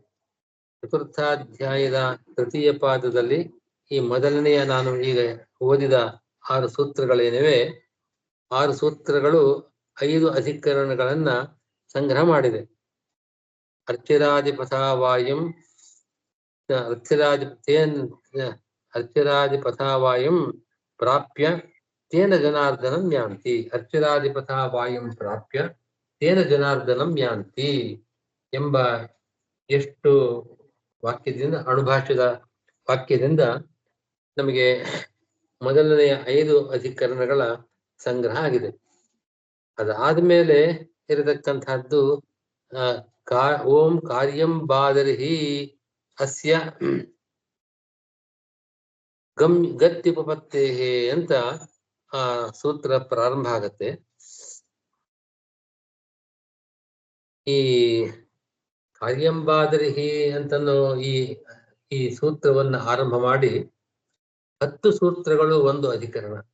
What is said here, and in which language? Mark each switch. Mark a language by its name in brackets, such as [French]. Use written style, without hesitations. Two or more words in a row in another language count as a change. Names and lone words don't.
[Kannada] ಚತುರ್ಥಾಧ್ಯಾಯದ ತೃತೀಯ ಪಾದದಲ್ಲಿ ಈ ಮೊದಲನೆಯ ನಾನು ಈಗ ಓದಿದ 6 ಸೂತ್ರಗಳೇನಿವೆ, 6 ಸೂತ್ರಗಳು 5 ಅಧಿಕರಣಗಳನ್ನ ಸಂಗ್ರಹ ಮಾಡಿದೆ. [Sanskrit] ಅರ್ಚಿರಾದಿಪಥಾವಾಯಂ ಅರ್ಚಿರಾದಿಪಥಾವಾಯಂ ಪ್ರಾಪ್ಯ ತೇನ ಜನಾರ್ದನಂ ಯಾಂತಿ. ಅರ್ಚಿರಾದಿಪಥಾವಾಯಂ ಪ್ರಾಪ್ಯ ತೇನ ಜನಾರ್ದನಂ ಯಾಂತಿ [Kannada] ಎಂಬ ಎಷ್ಟು ವಾಕ್ಯದಿಂದ, ಅಣುಭಾಷ್ಯದ ವಾಕ್ಯದಿಂದ ನಮಗೆ ಮೊದಲನೆಯ 5 ಅಧಿಕರಣಗಳ ಸಂಗ್ರಹ ಆಗಿದೆ. ಅದಾದ್ಮೇಲೆ ಇರತಕ್ಕಂತಹದ್ದು [Sanskrit] ಓಂ ಕಾರ್ಯಂ ಬಾದರಿಹಿ ಅಸ್ಯ ಗತ್ಯುಪಪತ್ತೇ [Kannada] ಅಂತ ಸೂತ್ರ ಪ್ರಾರಂಭ ಆಗತ್ತೆ. ಈ ಕಾರ್ಯಂಬಾದರಿಹಿ ಅಂತನೋ ಈ ಸೂತ್ರವನ್ನ ಆರಂಭ ಮಾಡಿ 10 ಸೂತ್ರಗಳು ಒಂದು ಅಧಿಕರಣ.